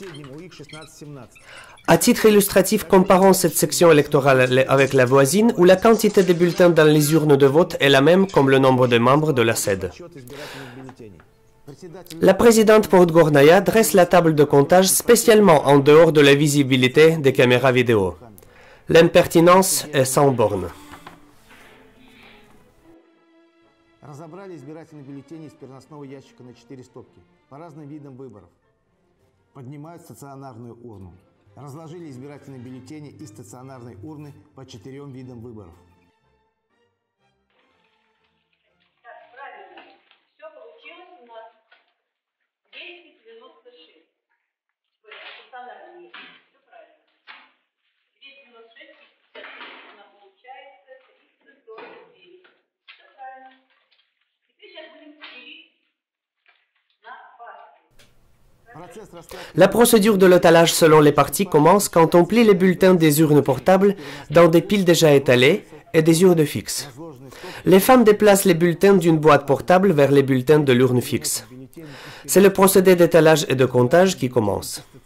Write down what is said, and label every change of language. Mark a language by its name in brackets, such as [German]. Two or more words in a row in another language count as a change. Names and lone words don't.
[French] À titre illustratif, comparons cette section électorale avec la voisine où la quantité de bulletins dans les urnes de vote est la même comme le nombre de membres de la SED. La présidente Podgornaya dresse la table de comptage spécialement en dehors de la visibilité des caméras vidéo. L'impertinence est sans borne. [Russian] Разобрали избирательные бюллетени из переносного ящика на 4 стопки по разным видам выборов. Поднимают стационарную урну. Разложили избирательные бюллетени из стационарной урны по 4 видам выборов. Правильно. Все получилось у нас 296. Стационарный есть. Все правильно. 296, у нас получается 349. Все правильно. Теперь сейчас будем делить на партии. [French] La procédure de l'étalage selon les partis commence quand on plie les bulletins des urnes portables dans des piles déjà étalées et des urnes fixes. Les femmes déplacent les bulletins d'une boîte portable vers les bulletins de l'urne fixe. C'est le procédé d'étalage et de comptage qui commence.